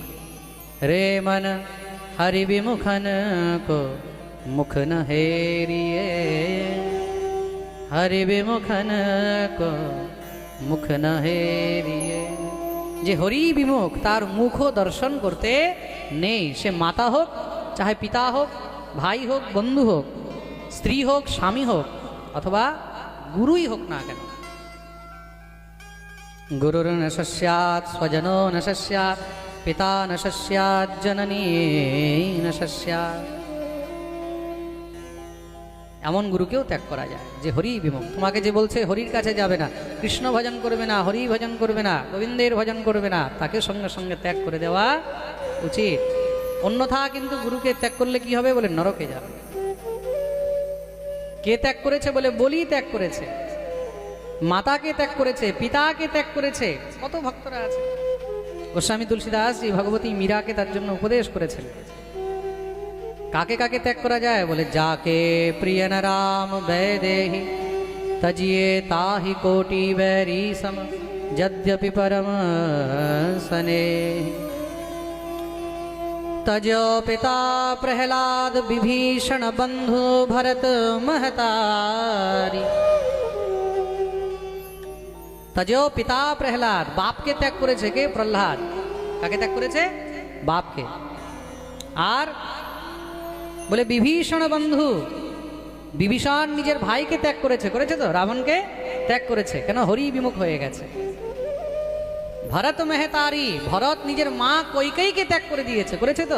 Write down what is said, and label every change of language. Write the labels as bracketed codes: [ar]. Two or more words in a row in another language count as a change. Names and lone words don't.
[hi] रे मन हरि विमुखन को मुख न हेरिये, हरि विमुखन को मुख न हेरिये। [bn] যে হরি বিমুখ, তার মুখও দর্শন করতে নেই। সে মাতা হোক, চাহে পিতা হোক, ভাই হোক, বন্ধু হোক, স্ত্রী হোক, স্বামী হোক, অথবা গুরুই হোক না কেন। [sa] গুরুর ন স্যাৎ স্বজনো ন স্যাৎ, পিতা ন স্যাৎ, জননী ন স্যাৎ। [bn] এমন গুরুকেও ত্যাগ করা যায় যে হরি বিমুখ। তোমাকে যে বলছে হরির কাছে যাবে না, কৃষ্ণ ভজন করবে না, হরি ভজন করবে না, গোবিন্দের ভজন করবে না, তাকে সঙ্গে সঙ্গে ত্যাগ করে দেওয়া উচিত। অন্যথা কিন্তু গুরুকে ত্যাগ করলে কি হবে? বলে নরকে যাবে। কে ত্যাগ করেছে? বলে বলি ত্যাগ করেছে, মাতাকে ত্যাগ করেছে, পিতাকে ত্যাগ করেছে। কত ভক্তরা আছে। গোস্বামী তুলসীদাস জি ভগবতী মীরাকে তার জন্য উপদেশ করেছেন। কাকে কাকে ত্যাগ করা যায়? বলে [hi] जाके प्रिय न राम बैदेही, तजिये ताहि कोटि बैरी सम, यद्यपि परम स्नेह। तजो पिता प्रहलाद, विभीषण बंधु भरत महतारी। तजो पिता प्रहलाद, [bn] বাপকে ত্যাগ করেছে কে? প্রহ্লাদ। কাকে ত্যাগ করেছে? বাপকে। আর বলে বিভীষণ বন্ধু, বিভীষণ নিজের ভাইকে ত্যাগ করেছে, করেছে তো, রাবণকে ত্যাগ করেছে। কেন? হরি বিমুখ হয়ে গেছে। ভরত মেহতারি, ভরত নিজের মা কৈকেয়ীকে ত্যাগ করে দিয়েছে, করেছে তো।